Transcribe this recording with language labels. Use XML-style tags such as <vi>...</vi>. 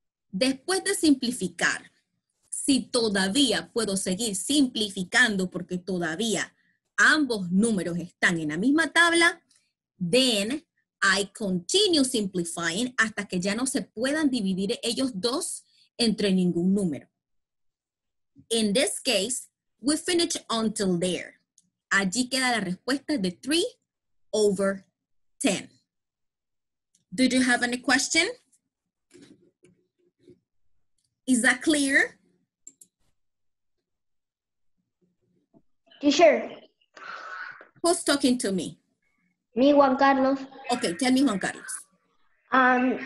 <es>Después de simplificar, si todavía puedo seguir simplificando porque todavía ambos números están en la misma tabla,</es> <en>then I continue simplifying</en> <es>hasta que ya no se puedan dividir ellos dos entre ningún número.</es> <en>In this case, we finish until there.</en> <es>Allí queda la respuesta de</es> <en>3 over 10. Do you have any question? Is that clear? Teacher, Who's talking to me? me, Juan Carlos. Okay, tell me, Juan Carlos.</en>